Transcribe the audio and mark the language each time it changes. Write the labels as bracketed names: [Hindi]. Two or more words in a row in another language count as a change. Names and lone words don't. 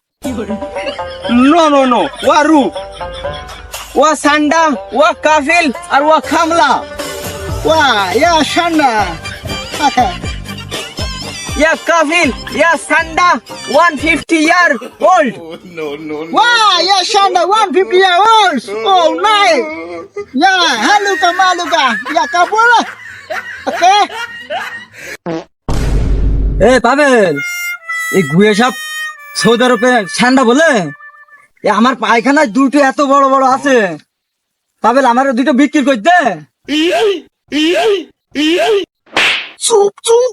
[English] no no no, ওয়া রু, ওয়া সান্ডা, ওয়া কাফিল আর ওয়া খামলা। ওয়া ইয়া ঠান্ডা ইয়া কাফিল ইয়া সান্ডা 150 year old. ওয়া ইয়া ঠান্ডা 150 years old. Oh nice. Ya haluka maluka ya kabula. Okay. [Bangla] এ পাবেল, এই গুয়ে সব সৌদি আরবে ঠান্ডা বলে আমার পায়খানায় দুটো এত বড় বড় আছে। পাবেল আমার দুটো বিক্রি করে দে। চুপ চুপ।